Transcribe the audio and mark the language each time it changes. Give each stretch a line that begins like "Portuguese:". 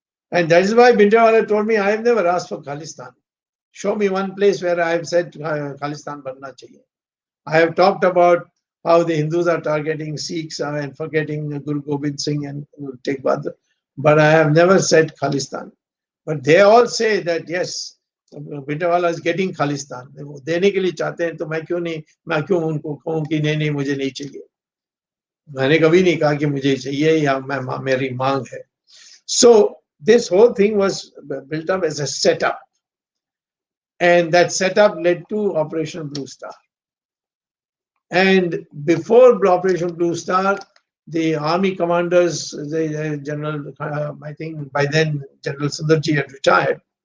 English: And that is why Bhindranwala told me, I have never asked for Khalistan. Show me one place where I have said Khalistan
Hindi: banna chahiye.
English: I have talked about how the Hindus are targeting Sikhs and forgetting Guru Gobind Singh and Tegh Bahadur, but I have never said Khalistan. But they all say that yes, Bhindranwala is getting Khalistan.
Hindi: वो देने के लिए चाहते हैं तो मैं क्यों उनको कहूँ कि नहीं मुझे नहीं चाहिए. मैंने कभी नहीं कहा कि मुझे चाहिए या मेरी मांग है.
English: So this whole thing was built up as a setup, and that setup led to Operation Bluestar. And before Operation Bluestar, the army commanders, the General, I think by then General Sundarji had retired.